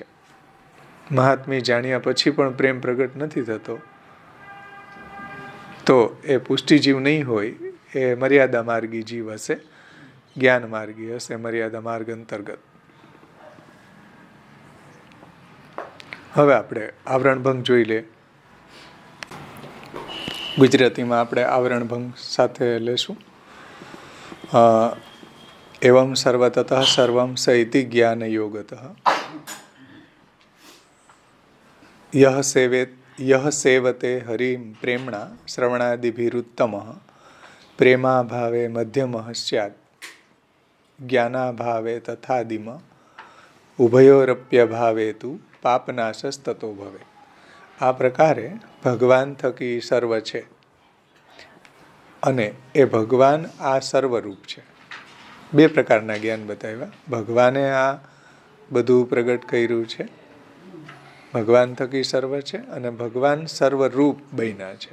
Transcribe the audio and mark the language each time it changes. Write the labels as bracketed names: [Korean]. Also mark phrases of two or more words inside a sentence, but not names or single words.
[Gujarati] મહાત્મી જાણ્યા પછી પણ પ્રેમ પ્રગટ નથી થતો તો એ પુષ્ટિ જીવ નહીં હોય, એ મર્યાદા માર્ગી જીવ હશે, જ્ઞાન માર્ગી હશે, મર્યાદા માર્ગ અંતર્ગત. હવે આપણે આવરણ ભંગ જોઈ લે. ગુજરાતીમાં આપણે આવરણ ભંગ સાથે લેશું. [Sanskrit] एवं सर्वतः सर्वं सैति ज्ञान योगतः यह सेवते हरिं प्रेम्णा श्रवणादिभिरुत्तमः प्रेमाभावे मध्यमः स्यात् ज्ञानाभावे तथादिम ઉભયોરપ્યભાવેતુ પાપનાશસ્તતો ભવે. [Gujarati] આ પ્રકારે ભગવાન થકી સર્વ છે અને એ ભગવાન આ સર્વરૂપ છે. બે પ્રકારના જ્ઞાન બતાવ્યા. ભગવાને આ બધું પ્રગટ કર્યું છે, ભગવાન થકી સર્વ છે, અને ભગવાન સર્વરૂપ બન્યા છે.